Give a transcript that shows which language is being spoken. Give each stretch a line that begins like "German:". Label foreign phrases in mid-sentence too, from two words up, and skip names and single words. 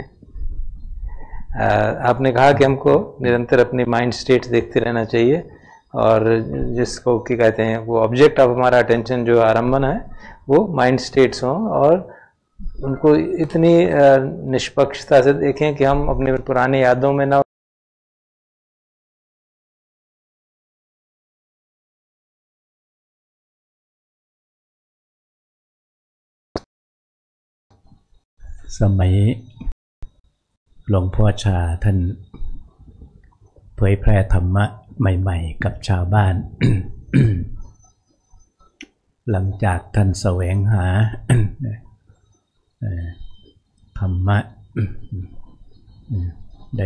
Hindi: आपने कहा कि हमको निरंतर अपनी
English: mind states
Hindi: देखते रहना चाहिए, और जिसको कि कहते हैं वो
English: object of
Hindi: हमारा अटेंशन जो आरंभन है वो
English: mind states
Hindi: हों, और उनको इतनी निष्पक्षता से देखें कि हम अपनी पुरानी यादों में ना
Thai: समय หลวงพ่อชาท่านเผยแพร่ธรรมะใหม่ๆกับชาวบ้าน หลังจากท่านแสวงหา ธรรมะ ได้